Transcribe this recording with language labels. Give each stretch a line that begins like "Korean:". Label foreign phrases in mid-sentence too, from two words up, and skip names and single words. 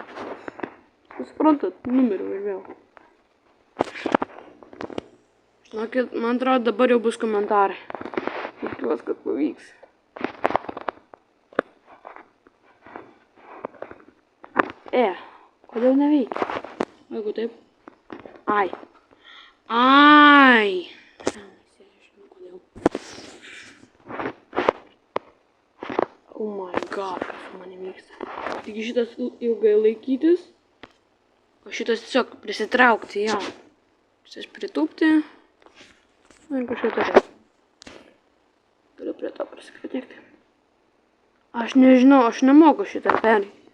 Lithuanian: Suprantat, numeriu ir vėl. Žinokit, man atrodo, dabar jau bus komentarai. Tikiuosi, kad pavyks. Kodėl neveikia? Jeigu taip. Ai.
English: Oh my god,
Lithuanian: kas su manim vyksta. Taigi šitas ilgai laikytis, o šitas tiesiog prisitraukti, jo. Šitas pritūpti. Ir kažką toliau. Turiu prie to prisikratėkti. Aš nežinau, aš nemoku šitą perėti.